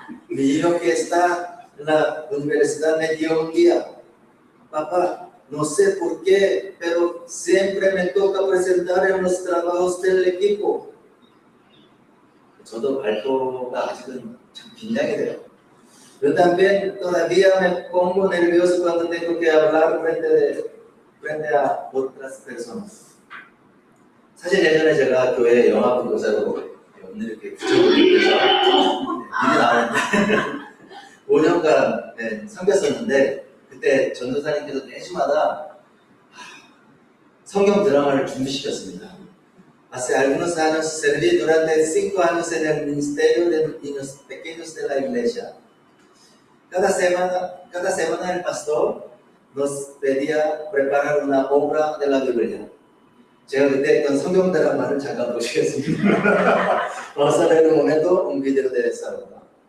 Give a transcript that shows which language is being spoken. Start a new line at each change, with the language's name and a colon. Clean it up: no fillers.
Spanish: Mi hijo que está en la universidad me dio un día. Papá, no sé por qué, pero siempre me toca presentar en los trabajos del equipo.
Korean: 저도 발표가 아직은 참 긴장이 돼요.
Spanish: Yo también todavía me pongo nervioso cuando tengo que hablar frente a otras personas.
Korean: 사실 예전에 제가 교회 영화부 교사로 오늘 이렇게 부적을 입고서 일이 나왔는데 5년간 섬겼었는데 그때 전도사님께서 매주마다 성경 드라마를 준비시켰습니다.
Spanish: Hace algunos años serví durante 5 años en el ministerio de niños pequeños de la iglesia. Cada semana el pastor nos pedía preparar una obra de la Biblia.
Korean: 제가 그때 했던 성경 드라마를 잠깐 보시겠습니다.
Spanish: Vamos a ver un momento un video de esa obra.